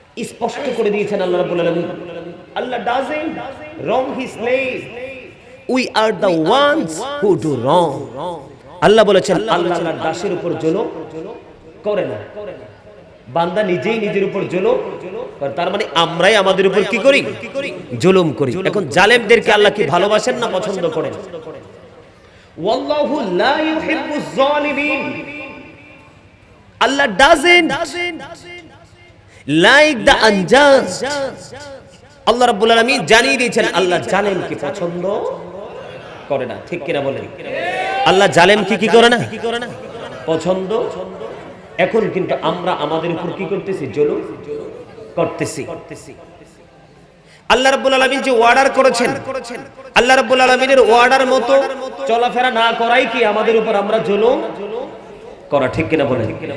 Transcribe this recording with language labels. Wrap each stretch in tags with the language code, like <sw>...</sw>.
<bn>স্পষ্ট করে দিয়েছেন আল্লাহ রাব্বুল আলামিন।</bn> <en>আল্লাহ doesn't wrong his slave, we are the ones who do wrong।</en> <bn>আল্লাহ বলেছেন আল্লাহ আল্লাহর দাসের উপর জুলুম করে না, বান্দা নিজেই নিজের উপর জুলুম করে। তার মানে আমরাই আমাদের উপর কি করি? জুলুম করি। এখন জালেমদেরকে আল্লাহ কি ভালোবাসেন না পছন্দ করেন?</bn> <ar>ওয়াল্লাহু লা ইউহিব্বুজ জালিমিন।</ar> <en>Allah doesn't like the unjust।</en> <bn>আল্লাহ রাব্বুল আলামিন জানিয়ে দিয়েছেন আল্লাহ জালেমকে পছন্দ করে না। ঠিক কিনা বলেন? আল্লাহ জালেমকে কি করে না? পছন্দ। এখন কিন্তু আমরা আমাদের উপর কি করতেছি? জুলুম করতেছি। আল্লাহ রাব্বুল আলামিন যে অর্ডার করেছেন, আল্লাহ রাব্বুল আলামিনের অর্ডার মতো চলাফেরা না করাই কি আমাদের উপর আমরা জুলুম করা? ঠিক কিনা বলেন?</bn>